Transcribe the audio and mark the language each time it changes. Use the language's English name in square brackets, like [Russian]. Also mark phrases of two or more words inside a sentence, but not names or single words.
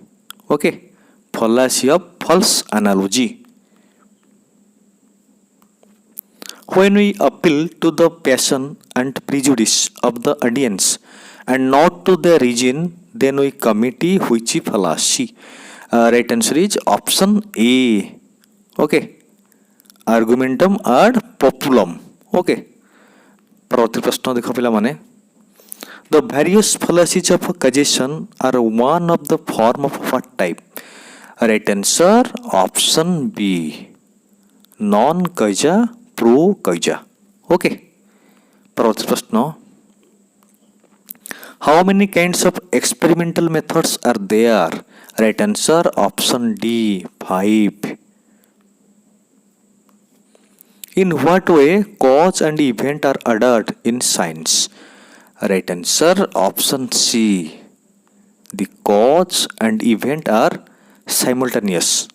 [English] Okay, fallacy of false analogy. When we appeal to the passion and prejudice of the audience and not to their reason, then we commit which fallacy? Right answer is option A. Okay, [Latin] argumentum ad populum. [English] Okay, [Hindi] परवर्ती प्रश्न देख पिला माने [English] the various fallacies of causation are one of the form of what type? Right answer option B, [Latin] non causa pro causa. [English] Okay, [Hindi] परवर्ती प्रश्न [English] how many kinds of experimental methods are there? Right answer option D, 5. In what way cause and event are ordered in science? Right answer option C, the cause and event are simultaneous.